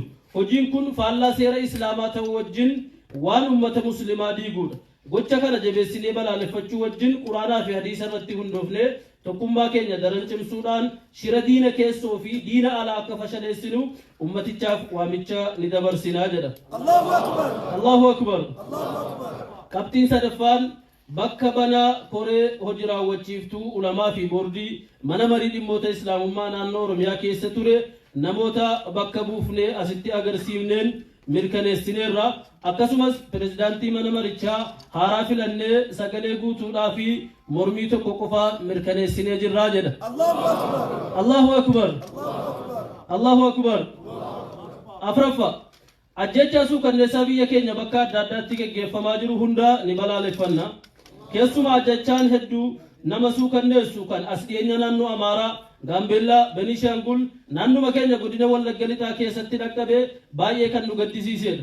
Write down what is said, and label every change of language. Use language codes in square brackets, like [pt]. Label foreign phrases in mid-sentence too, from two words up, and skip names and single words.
[om] Hojiin kun faallaa seera islaamaa ta'uu wajjin waan ummata muslimaa diiguudha. Gocha kana jabeessinee balaaleffachuu wajjin quraanaa fi hadiisa irratti hundoofnee tokkummaa keenya daran cimsuudhaan shira diina keessoo fi diina alaa akka fashaleessinu ummatichaaf waamicha ni dabarsinaa jedha. [ar] الله أكبر. الله أكبر. [om] Qabxiin sadaffaan bakka banaa koree hojii raawwachiiftuu ulamaa fi boordii mana marii dhimmoota islaamummaa naannoo Oromiyaa keessa ture namoota bakka buufnee asitti agarsiifneen mirkaneessineerra. Akkasumas pirezidaantii mana marichaa haaraa filannee sagalee guutuudhaa fi mormii tokko qofaa mirkaneessinee jirraa jedha. [ar] الله أكبر. الله أكبر. [om] Afraffa ajjechaa suukanneessaa biyya keenya bakka adda addaatti gaggeeffamaa jiru hunda ni balaaleffanna. Keessumaa ajjechaan hedduu nama suukanneessu kan as dhiyeenya naannoo Amaaraa, Gaambeellaa, Benishaangul naannuma keenya godina Wallagga Lixaa keessatti dhaqqabee baay'ee kan nu gaddisiisedha.